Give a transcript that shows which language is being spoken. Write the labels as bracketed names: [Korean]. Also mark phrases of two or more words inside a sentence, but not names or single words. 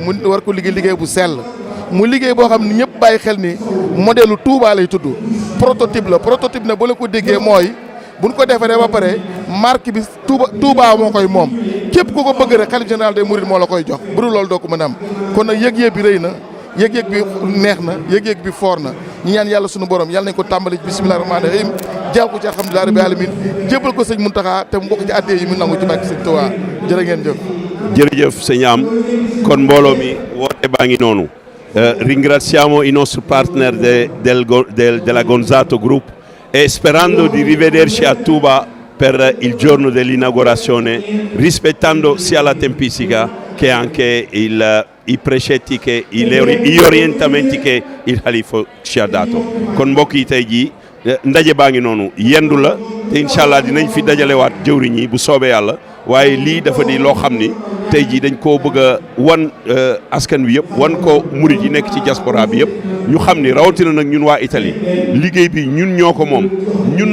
[Wolof] mu war ko liggéey bu sell mu liggéey boo xam ne ñëpp bàyyi xel ni modèle Touba lay tudd prototype la prototype nag boo la ko déggee mooy buñ ko defaree ba pare marque bi Touba moo koy moom képp ku ko bëgg rek xalif [French] général des mourides [Wolof] moo la koy jox bu dul loolu doo ko mën a am kon nag yëg-yëg bi rëy na yëg-yëg bi neex na yëg-yëg bi foor na ñu ñaan yàlla sunu borom yàlla nañ ko tàmbali [Arabic] بسم الله الرحمن الرحيم [Wolof] jaaw ko ci [Arabic] الحمد لله رب العالمين [Wolof] jébal ko sëñ Mountakha te mu bokk ci addee yi mu nangu ci bàkki sëñ Touba jërë ngeen jëf. jërëjëf sëñ Am kon mbooloo mi woote baa ngi noonu. [Italian] Ringraziamo i nostri partner della Gonzato Group e sperando di rivederci a Touba per il giorno dell'inaugurazione, rispettando sia la tempistica che anche i precetti, che gli orientamenti che il Khalifa ci ha dato. [Wolof] Kon mbokk yi tey jii ndaje baa ngi noonu yendu la te [Arabic] إن شاء الله [Wolof] dinañ fi dajalewaat jëwriñ yi bu soobee yàlla waaye lii dafa di loo xam ni tey jii dañ koo bëgg a wan askan wi yëpp wan ko murit yi nekk ci diaspora bi yëpp ñu xam ni rawatina nag ñun waa Italie liggéey bi ñun ñoo ko moom ñun